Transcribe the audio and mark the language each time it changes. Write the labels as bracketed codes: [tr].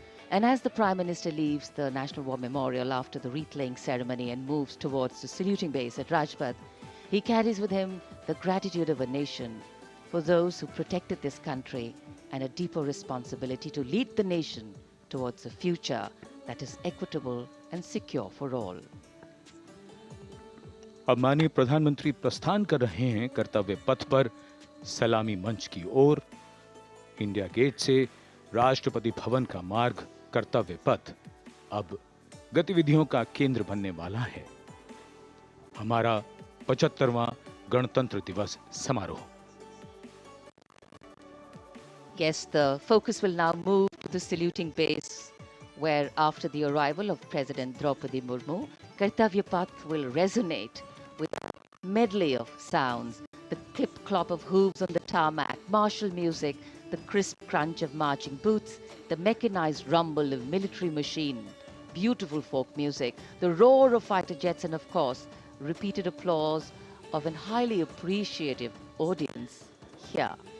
[en] And as the Prime Minister leaves the National War Memorial after the wreath-laying ceremony and moves towards the saluting base at Rajpath, he carries with him the gratitude of a nation for those who protected this country and a deeper responsibility to lead the nation towards a future that is equitable and secure for all. [hi] अब माननीय प्रधानमंत्री प्रस्थान कर रहे हैं कर्तव्य पथ पर सलामी मंच की ओर। इंडिया गेट से राष्ट्रपति भवन का मार्ग कर्तव्य पथ अब गतिविधियों का केंद्र बनने वाला है। हमारा 75वां गणतंत्र दिवस समारोह। [en] Yes, the focus will now move to the saluting base, where after the arrival of President Draupadi Murmu, Kartavya Path will resonate with a medley of sounds, the clip-clop of hooves on the tarmac, martial music, the crisp crunch of marching boots, the mechanized rumble of military machine, beautiful folk music, the roar of fighter jets, and of course, repeated applause of an highly appreciative audience here.